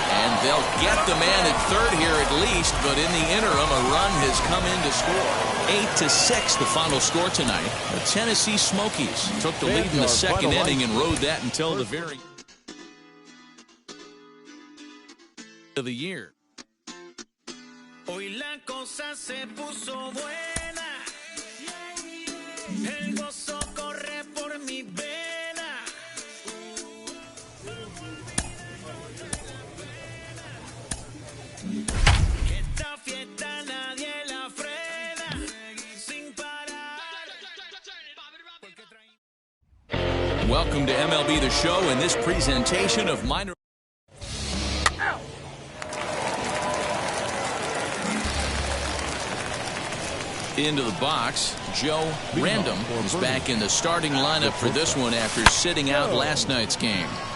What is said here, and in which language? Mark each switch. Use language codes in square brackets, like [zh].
[en] And they'll get the man at third here at least, but in the interim, a run has come in to score. 8-6, the final score tonight. The Tennessee Smokies took the lead in the second inning and rode that until the very of the year. [es] Hoy la cosa se puso buena. El gozo corre por mi vena. Esta fiesta nadie la frena. Sin parar. [en] Welcome to MLB The Show and this presentation of minor. Into the box, Joe Random is back in the starting lineup for this one after sitting out last night's game.